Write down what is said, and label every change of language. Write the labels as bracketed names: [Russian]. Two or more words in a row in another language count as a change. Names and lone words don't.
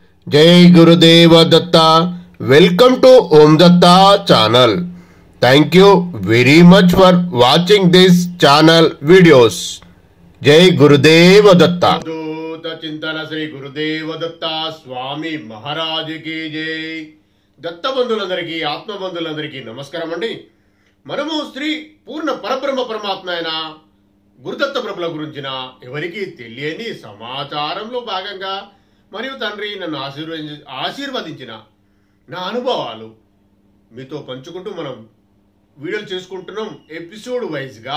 [Hindi] जय गुरुदेव दत्ता। [English] welcome to ओम दत्ता channel. Thank you very much for watching this channel videos. [Hindi] जय गुरुदेव दत्ता। चिंतन श्री गुरुदेव दत्ता स्वामी महाराज की जय। [Telugu] దత్త బంధువులందరికీ ఆత్మ బంధువులందరికీ నమస్కారం అండి। మనము శ్రీ పూర్ణ పరబ్రహ్మ పరమాత్మ అయిన గురుదత్త ప్రభుల గురించిన ఎవరికి తెలియని సమాచారంలో భాగంగా మరియు తండ్రి నన్ను ఆశీర్వదించిన నా అనుభవాలు మీతో పంచుకుంటూ మనం వీడియోలు చేసుకుంటున్నాం [English] episode-wise.